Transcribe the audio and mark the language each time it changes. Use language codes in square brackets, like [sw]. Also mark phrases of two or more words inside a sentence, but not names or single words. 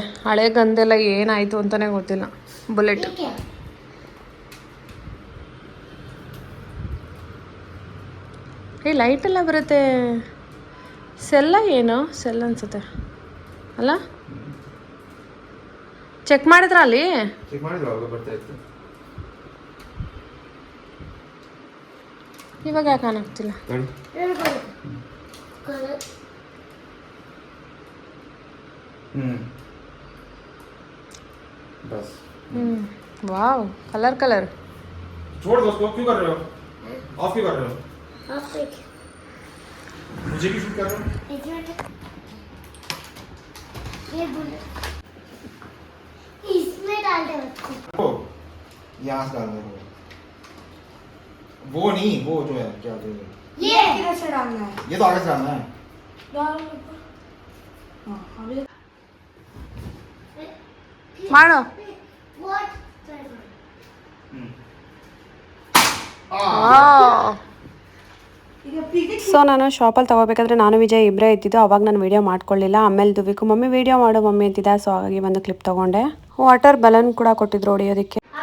[kn] ಹಳೆ ಗಂದೆಲ್ಲ ಏನಾಯ್ತು ಅಂತಾನೆ ಗೊತ್ತಿಲ್ಲ. ಬುಲೆಟ್ ಏ ಲೈಟ್ ಎಲ್ಲ ಬರುತ್ತೆ. ಸೆಲ್ಲ ಏನು ಸೆಲ್ ಅನ್ಸುತ್ತೆ ಅಲ್ಲ? ಚೆಕ್ ಮಾಡಿದ್ರ ಅಲ್ಲಿ? ಇವಾಗ ಯಾಕೆ ಕಾಣಾಗ್ತಿಲ್ಲ? [hi] बस [en] wow colour colour [hi] छोड़ दो उसको। क्यों कर रहे हो? ऑफ क्यों कर रहे हो? मुझे क्यों शूट कर रहे हो? ये इसमें डाल दे उसको। यहाँ से डालना है वो नहीं, वो जो है क्या जो है ये किधर से डालना है? ये तो आगे से डालना है। डाल मारो। [kn] ಸೊ ನಾನು ಶಾಪಲ್ಲಿ ತೊಗೋಬೇಕಾದ್ರೆ ನಾನು ವಿಜಯ್ ಇಬ್ಬರೇ ಇದ್ದಿದ್ದು. ಅವಾಗ ನಾನು ವೀಡಿಯೋ ಮಾಡ್ಕೊಳ್ಳಿಲ್ಲ. ಆಮೇಲೆ ದುವಿಕು ಮಮ್ಮಿ ವೀಡಿಯೋ ಮಾಡು ಮಮ್ಮಿ ಅಂತಿದ್ದ. ಸೊ ಹಾಗಾಗಿ ಒಂದು ಕ್ಲಿಪ್ ತೊಗೊಂಡೆ. [en] water balloon [kn] ಕೂಡ ಕೊಟ್ಟಿದ್ರು ಹೊಡಿಯೋದಕ್ಕೆ.